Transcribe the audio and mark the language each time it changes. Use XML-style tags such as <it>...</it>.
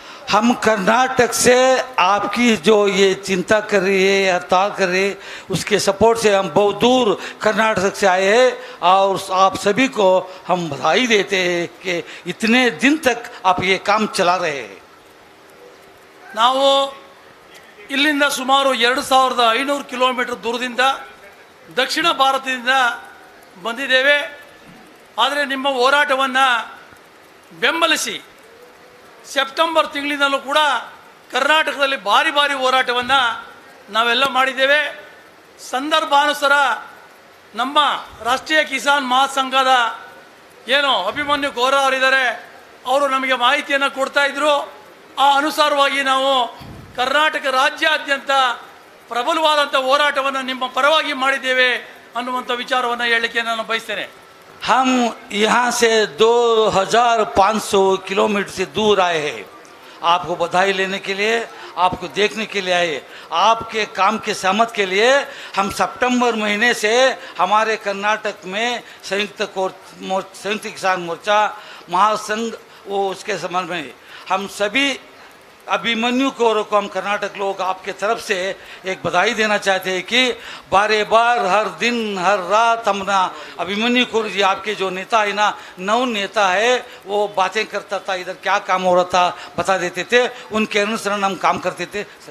<hi>हम कर्नाटक से आपकी जो ये चिंता कर रही है, हड़ताल कर रही है, उसके सपोर्ट से हम बहुत दूर कर्नाटक से आए हैं और आप सभी को हम बधाई देते हैं कि इतने दिन तक आप ये काम चला रहे हैं।</hi> <kn>ನಾವು ಇಲ್ಲಿಂದ ಸುಮಾರು 2500 ಕಿಲೋಮೀಟರ್ ದೂರದಿಂದ ದಕ್ಷಿಣ ಭಾರತದಿಂದ ಬಂದಿದ್ದೇವೆ. ಆದರೆ ನಿಮ್ಮ ಹೋರಾಟವನ್ನು ಬೆಂಬಲಿಸಿ ಸೆಪ್ಟೆಂಬರ್ ತಿಂಗಳಿನಲ್ಲೂ ಕೂಡ ಕರ್ನಾಟಕದಲ್ಲಿ ಭಾರಿ ಭಾರಿ ಹೋರಾಟವನ್ನು ನಾವೆಲ್ಲ ಮಾಡಿದ್ದೇವೆ. ಸಂದರ್ಭಾನುಸಾರ ನಮ್ಮ ರಾಷ್ಟ್ರೀಯ ಕಿಸಾನ್ ಮಹಾಸಂಘದ ಏನು ಅಭಿಮನ್ಯು ಗೌರ ಅವರಿದ್ದಾರೆ, ಅವರು ನಮಗೆ ಮಾಹಿತಿಯನ್ನು ಕೊಡ್ತಾ ಇದ್ರು. ಆ ಅನುಸಾರವಾಗಿ ನಾವು ಕರ್ನಾಟಕ ರಾಜ್ಯಾದ್ಯಂತ ಪ್ರಬಲವಾದಂಥ ಹೋರಾಟವನ್ನು ನಿಮ್ಮ ಪರವಾಗಿ ಮಾಡಿದ್ದೇವೆ ಅನ್ನುವಂಥ ವಿಚಾರವನ್ನು ಹೇಳಲಿಕ್ಕೆ ನಾನು ಬಯಸ್ತೇನೆ.</kn> <hi>हम यहाँ से 2500 किलोमीटर से दूर आए हैं आपको बधाई लेने के लिए, आपको देखने के लिए आए। आपके काम के सहमत के लिए हम सितंबर महीने से हमारे कर्नाटक में संयुक्त किसान मोर्चा महासंघ वो उसके संबंध में हम सभी अभिमन्यु को हम कर्नाटक लोग आपके तरफ से एक बधाई देना चाहते हैं कि बार बार हर दिन हर रात हमारा अभिमन्यु को जी आपके जो नेता है ना, नव नेता है, वो बातें करता था, इधर क्या काम हो रहा था बता देते थे, उनके अनुसरण हम काम करते थे.</hi>